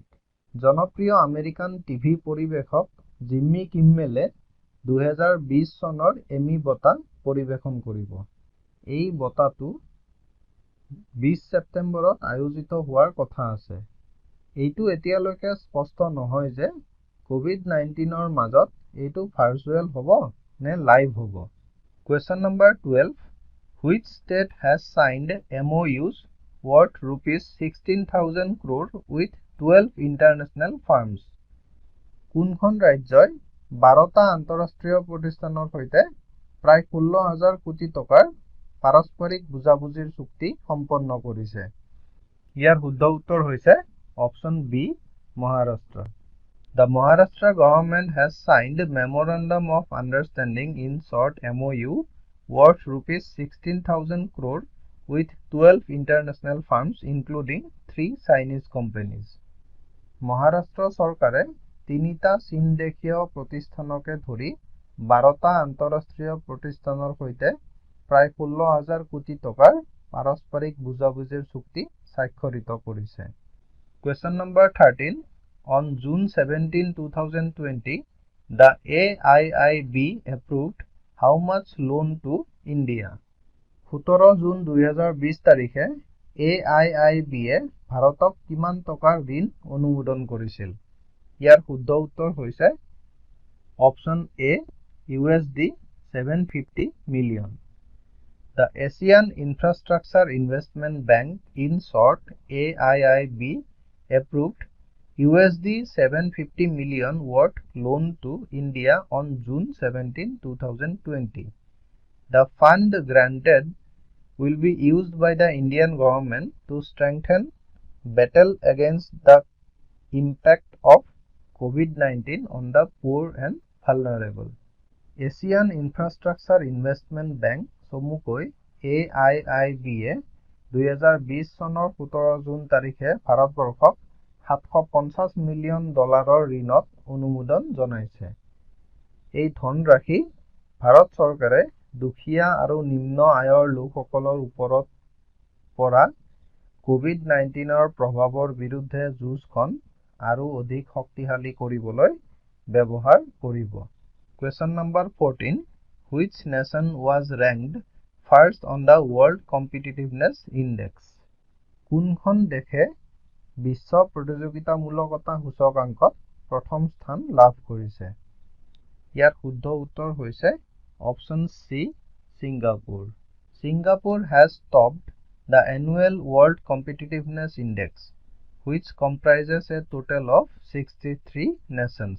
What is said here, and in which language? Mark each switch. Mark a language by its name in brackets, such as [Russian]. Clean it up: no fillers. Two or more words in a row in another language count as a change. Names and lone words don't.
[Assamese] জনপ্ৰিয় আমেৰিকান টিভি পৰিৱেশক জিম্মী কিম্মেলে 2020 চনৰ এমি বঁটা পৰিৱেশন কৰিব। এই বঁটাটো 20 ছেপ্টেম্বৰত আয়োজিত হোৱাৰ কথা আছে। এইটো এতিয়ালৈকে স্পষ্ট নহয় যে COVID-19ৰ মাজত এইটো ভাৰ্চুৱেল হ'ব নে লাইভ হ'ব। [English] Question number 12. Which state has signed MOUs worth ₹16,000 crore with 12 international firms? [Assamese] কোনখন ৰাজ্যই 12টা আন্তঃৰাষ্ট্ৰীয় প্ৰতিষ্ঠানৰ সৈতে প্ৰায় 16,000 কোটি টকাৰ পাৰস্পৰিক বুজাবুজিৰ চুক্তি সম্পন্ন কৰিছে? ইয়াৰ শুদ্ধ উত্তৰ হৈছে অপচন বি মহাৰাষ্ট্ৰ। [English] The Maharashtra government has signed Memorandum of Understanding in short MOU worth ₹16,000 crore with 12 international firms including 3 Chinese companies. [Assamese] মহাৰাষ্ট্ৰ চৰকাৰে 3টা চীনদেশীয় প্ৰতিষ্ঠানকে ধৰি 12টা আন্তঃৰাষ্ট্ৰীয় প্ৰতিষ্ঠানৰ সৈতে প্ৰায় 16,000 কোটি টকাৰ পাৰস্পৰিক বুজাবুজিৰ চুক্তি স্বাক্ষৰিত কৰিছে। [English] Question number 13. On June 17, 2020, the AIIB approved how much loan to India? [Assamese] 17 জুন 2020 তাৰিখে AIIB-এ ভাৰতক কিমান টকাৰ ঋণ অনুমোদন কৰিছিল? ইয়াৰ শুদ্ধ উত্তৰ হৈছে অপচন এ $750 million. [English] The Asian Infrastructure Investment Bank, in short AIIB, approved $750 million worth loan to India on June 17, 2020. The fund granted will be used by the Indian government to strengthen battle against the impact of COVID-19 on the poor and vulnerable. [Assamese] Asian Infrastructure Investment Bank চমুকৈ AIIB-এ 2020 চনৰ 17 জুন তাৰিখে ভাৰতবৰ্ষক $750 মিলিয়ন ঋণত অনুমোদন জনাইছে। এই ধনৰাশি ভাৰত চৰকাৰে দুখীয়া আৰু নিম্ন আয়ৰ লোকসকলৰ ওপৰত পৰা COVID-19ৰ প্ৰভাৱৰ বিৰুদ্ধে যুঁজখন আৰু অধিক শক্তিশালী কৰিবলৈ ব্যৱহাৰ কৰিব। [English] Question number 14. Which nation was ranked first on the World Competitiveness Index? [Assamese] কোনখন দেশে বিশ্ব প্ৰতিযোগিতামূলকতা সূচকাংকত প্ৰথম স্থান লাভ কৰিছে? ইয়াৰ শুদ্ধ উত্তৰ হৈছে অপশ্যন চি, ছিংগাপুৰ। [English] Singapore has topped the annual World Competitiveness Index, which comprises a total of 63 nations.